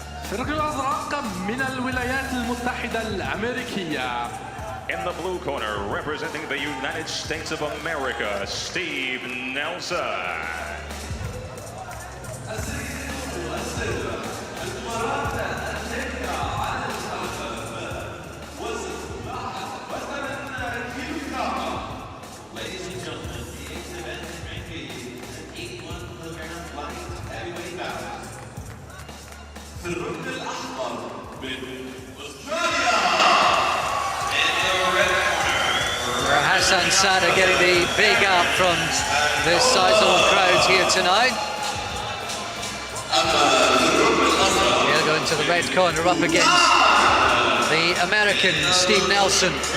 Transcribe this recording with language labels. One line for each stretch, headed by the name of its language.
Arabic: فرق الأزرق من الولايات المتحدة الأمريكية.
English: In the blue corner, representing the United States of America, Steve Nelson. Ladies and gentlemen, the 8th event ranked at 81 kilogram light heavyweight bout.
Arabic: في الركن الأحمر من أستراليا.
English: In the red corner. Hassan Sada getting the big up from this sizable crowd here tonight. He'll go into the red corner up against the American Steve Nelson.